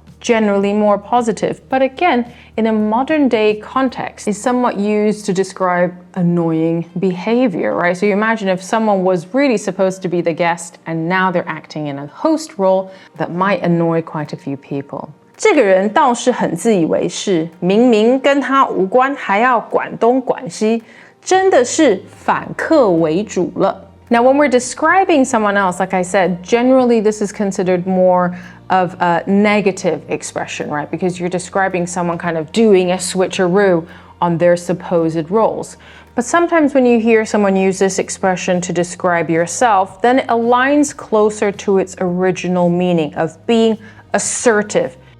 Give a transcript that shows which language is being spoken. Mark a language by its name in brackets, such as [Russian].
[English] Generally more positive, but again, in a modern day context, is somewhat used to describe annoying behavior, right? So you imagine if someone was really supposed to be the guest and now they're acting in a host role, that might annoy quite a few people. [Chinese] 这个人倒是很自以为是，明明跟他无关，还要管东管西，真的是反客为主了。 [English] Now, when we're describing someone else, like I said, generally this is considered more of a negative expression, right? Because you're describing someone kind of doing a switcheroo on their supposed roles. But sometimes when you hear someone use this expression to describe yourself, then it aligns closer to its original meaning of being assertive.